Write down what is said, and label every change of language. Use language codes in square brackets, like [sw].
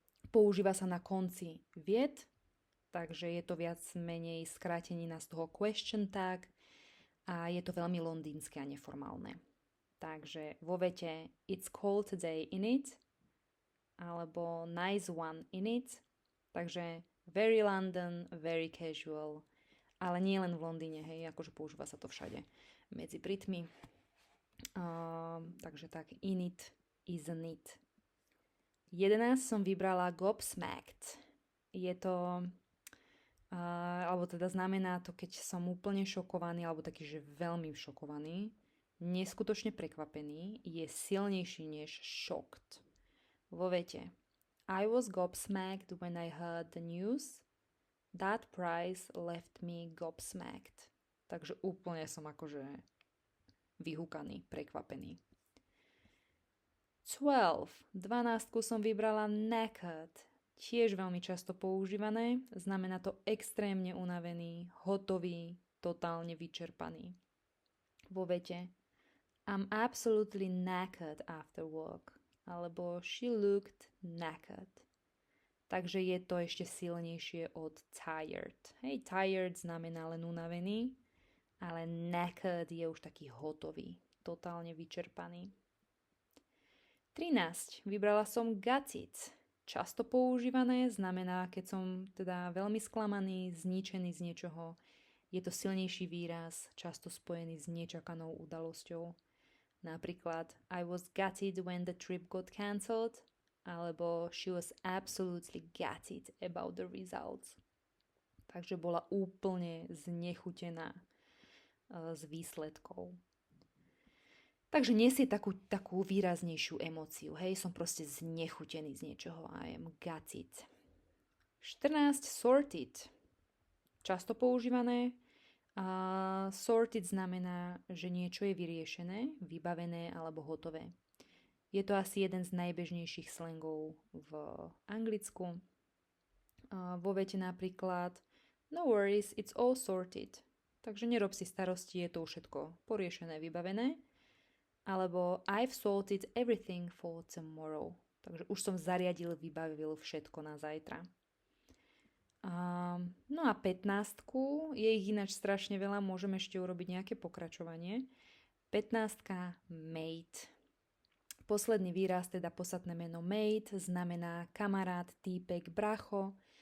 [sk] Používa sa na konci viet, takže je to viac menej skrátenina z toho question tag a je to veľmi londýnske a neformálne. Takže vo vete [en] it's cold today in it, [sk] alebo [en] nice one in it. [sk] Takže [en] very London, very casual, [sk] ale nie len v Londýne, hej, akože používa sa to všade medzi Britmi. Takže tak, [en] in it, isn't it. [sk] 11 som vybrala gobsmacked. Je to, alebo teda znamená to, keď som úplne šokovaný, alebo taký, že veľmi šokovaný, neskutočne prekvapený, je silnejší než shocked. Vo vete [en] I was gobsmacked when I heard the news. That price left me gobsmacked. [sk] Takže úplne som akože vyhúkaný, prekvapený. 12 som vybrala knackered. Tiež veľmi často používané. Znamená to extrémne unavený, hotový, totálne vyčerpaný. Vo vete [en] I'm absolutely knackered after work. [sk] Alebo [en] she looked knackered. [sk] Takže je to ešte silnejšie od tired. Hej, tired znamená len unavený, ale knackered je už taký hotový, totálne vyčerpaný. 13. Vybrala som got it. Často používané znamená, keď som teda veľmi sklamaný, zničený z niečoho. Je to silnejší výraz, často spojený s nečakanou udalosťou. Napríklad [en] I was gutted when the trip got cancelled, [sk] alebo [en] she was absolutely gutted about the results. [sk] Takže bola úplne znechutená z výsledkov. Takže nesie takú výraznejšiu emóciu. Hej, som proste znechutený z niečoho. [en] I am gutted. 14. Sorted. [sk] Často používané. Sorted znamená, že niečo je vyriešené, vybavené alebo hotové. Je to asi jeden z najbežnejších slangov v Anglicku. Vo vete napríklad [en] no worries, it's all sorted. [sk] Takže nerob si starosti, je to už všetko poriešené, vybavené. Alebo [en] I've sorted everything for tomorrow. [sk] Takže už som zariadil, vybavil všetko na zajtra. No a 15, je ich ináč strašne veľa, môžeme ešte urobiť nejaké pokračovanie. 15. Mate. Posledný výraz, teda podstatné meno mate, znamená kamarát, týpek, bracho.